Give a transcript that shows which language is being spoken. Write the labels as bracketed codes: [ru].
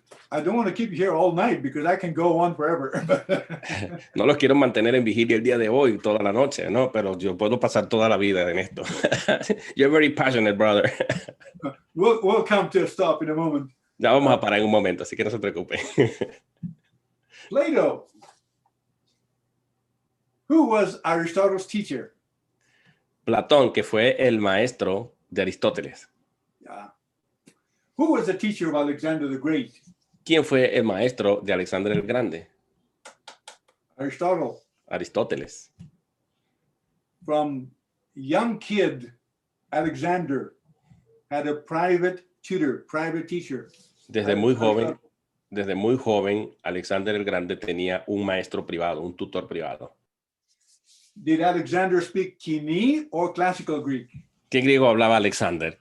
[en] I don't want to keep you here all night because I can go on forever. [es] No los quiero mantener en vigilia el día de hoy, toda la noche, ¿no? Pero yo puedo pasar toda la vida en esto. [en] You're very passionate, brother. We'll come to a stop in a moment. [es] Ya vamos a parar en un momento, así que no se preocupen. [en] Plato. Who was Aristotle's teacher? [es] Platón, que fue el maestro de Aristóteles. [en] Yeah. Who was the teacher of Alexander the Great? [es] ¿Quién fue el maestro de Alexander el Grande? [en] Aristotle. [es] Aristóteles. [en] From young kid, Alexander had a private tutor, private teacher. [es] Desde muy joven, Alexander el Grande tenía un maestro privado, un tutor privado. [en] Did Alexander speak KOINE or classical Greek? [es] ¿Qué griego hablaba Alexander?